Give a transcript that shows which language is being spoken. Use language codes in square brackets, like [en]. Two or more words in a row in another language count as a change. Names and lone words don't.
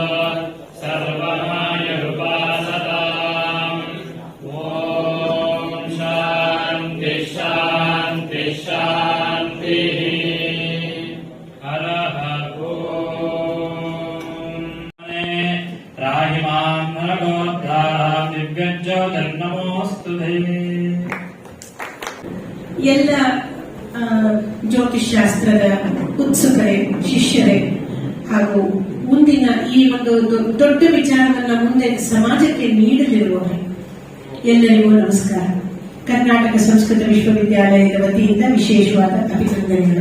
[sa] सर्वमायुरुपासताम् ॐ शान्ति शान्ति शान्तिः हरः त्राहि मां नरगोद्धारां दिव्यज्योतिर्नमोऽस्तुते। [kn] ಎಲ್ಲ ಜ್ಯೋತಿಷ್ಶಾಸ್ತ್ರದ ಉತ್ಸುಕರೇ, ಶಿಷ್ಯರೇ ಹಾಗೂ ಮುಂದಿನ ಈ ಒಂದು ದೊಡ್ಡ ವಿಚಾರವನ್ನ ಮುಂದೆ ಸಮಾಜಕ್ಕೆ ನೀಡಲಿರುವವರೇ ಎಲ್ಲರಿಗೂ ನಮಸ್ಕಾರ. ಕರ್ನಾಟಕ ಸಂಸ್ಕೃತ ವಿಶ್ವವಿದ್ಯಾಲಯದ ವತಿಯಿಂದ ವಿಶೇಷವಾದ ಅಭಿನಂದನೆಗಳು.